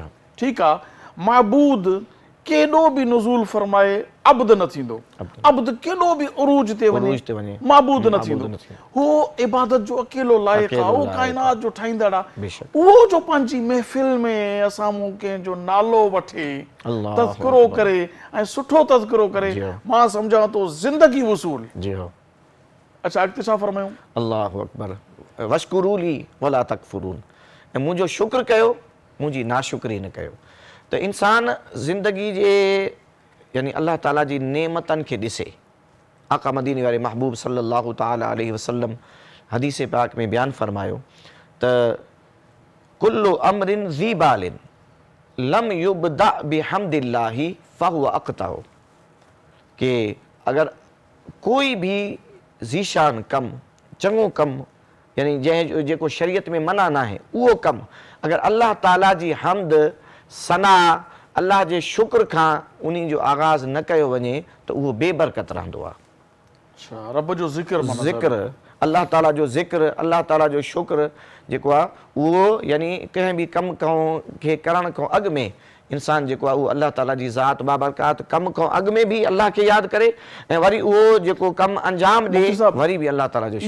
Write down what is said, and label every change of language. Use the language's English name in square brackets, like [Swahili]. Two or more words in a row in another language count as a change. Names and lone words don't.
[Sindhi] ठीकु आहे, महबूद केॾो बि नुज़ूल फरमाए अब्द न थींदो, अब्द केॾो बि उरूज ते वञे महबूद न थींदो, हू इबादत जो अकेलो लाइक़ आहे, उहो काइनात जो ठाहींदड़ आहे। उहो जो पंहिंजी महफ़िल में असां कंहिंजो नालो वठे, तज़किरो करे ऐं सुठो तज़किरो करे, मां सम्झां थो ज़िंदगी वसूल। अच्छा अॻिते छा फरमायूं? [Arabic] الله أكبر، واشكروا لي ولا تكفرون, [Sindhi] ऐं मुंहिंजो शुक्र कयो, मुंहिंजी नाशुक्री न कयो। त इंसान ज़िंदगी जे यानी अल्लाह ताला जी नेमतनि खे ॾिसे। आका मदीने वारे महबूब [Arabic] صلى الله تعالى عليه وسلم [Sindhi] हदीस पाक में बयानु फरमायो त [Arabic] كل أمر ذي بال لم يبدأ بحمد الله فهو أقطع, [Sindhi] कि अगर कोई भी ज़ीशान कम चङो कमु यानी जंहिं जेको शरीयत में मना न आहे उहो कमु अगरि अलाह ताला जी हमद सना अलाह जे शुक्र खां उन जो आगाज़ न कयो वञे त उहो बेबरकत रहंदो आहे। अच्छा, रब जो ज़िक्र माना ज़िक्र अलाह ताला जो ज़िक्र अलाह ताला जो शुक्र जेको आहे उहो यानी कंहिं बि कमु खे करण खां अॻु में इंसान जेको आहे उहो अलाह ताला जी ज़ात बाबरकात कम खां अॻु में बि अलाह खे यादि करे ऐं वरी उहो जेको कमु अंजाम ॾे वरी बि अलाह ताला जो